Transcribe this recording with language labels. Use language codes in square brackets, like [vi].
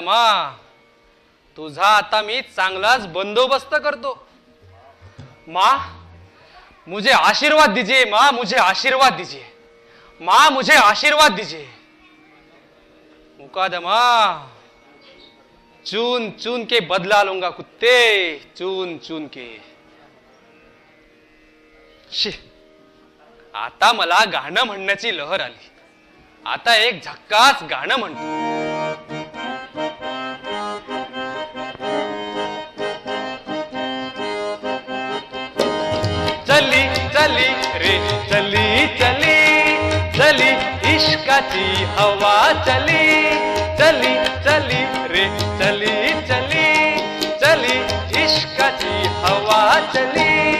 [mr] माँ तुझा आता मी चांगलाच बंदोबस्त करतो। [hi] माँ मुझे आशीर्वाद दीजिए, माँ मुझे आशीर्वाद दीजिए, माँ मुझे आशीर्वाद दीजिए। मुकादमा चून चून के बदला लूंगा कुत्ते, चून चून के। [mr] शी, आता मला गाणं म्हणण्याची लहर आली। आता एक झक्कास गाणं म्हणतो। [hi] चली चली रे चली चली चली इश्काची हवा चली, चली चली रे चली चली चली इश्काची हवा चली।